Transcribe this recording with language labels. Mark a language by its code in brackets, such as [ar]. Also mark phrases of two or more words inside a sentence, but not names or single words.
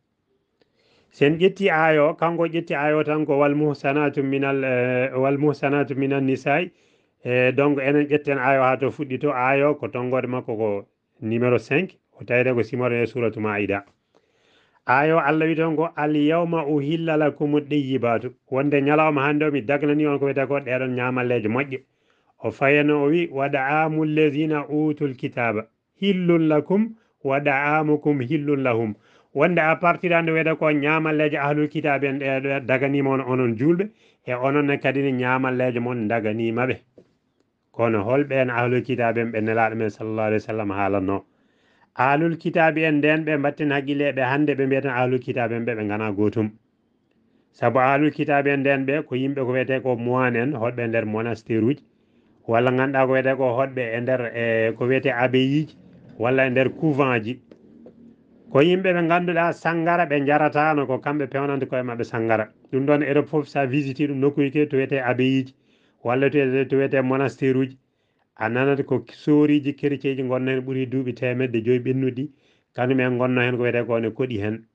[ff] sen ƴetti ayo kanko ƴetti ayo tan ko [ar] والمحصنات من النساء [ff] donc enen ƴetten ayo ha to fuɗɗi to ayo ko tongode makko ko numéro 5 o tawide ko simore e suratu maida ayo Allah wi toon ko [ar] اليوم أحل لكم الطيبات [ff] wonde ñalawma hande o mi dagnani on ko wiyete ko ɗeɗon ñamalleje moƴƴe o fayano o wi [ar] وطعام الذين أوتوا الكتاب حل لكم وطعامكم حل لهم [ff] wonde [fr] à partir de [ff] nde wiyete ko ñamalleje ahlul kitabe en ɗe daganima on onon julɓe e ononne kadi ne ñamalleje mon daganimaɓe kono holɓen ahlul kitabe en ɓe nelaɗo men [ar] صلى الله عليه وسلم [ff] haalanno ahlul kitabe en nden ɓe mbatten haqqille ɓe hande ɓe mbiyatan ahlul kitabe en ɓe gana gotum saabu ahlul kitabe en nden ɓe ko yimɓe ko wiyete ko moine en hoɗɓe nder monastére uji walla ganduɗa ko wiyete ko hoɗɓe e nder ko wiyete abbayiji walla e nder couvent ji ko yimɓe ɓe ganduɗa sangara ɓe jaratano ko kamɓe pewnanta koye mabɓe sangara ɗum ɗon Europe foof sa visiti ɗum nokkuji ke to wiyete abbeyiji walla to wiyete monastére uji a nanata ko soriji chrétien ji gonno hen ɓuuri duuɓi 100 ɓennuɗi kañumen gonno hen ko wiyete ko ne koɗi hen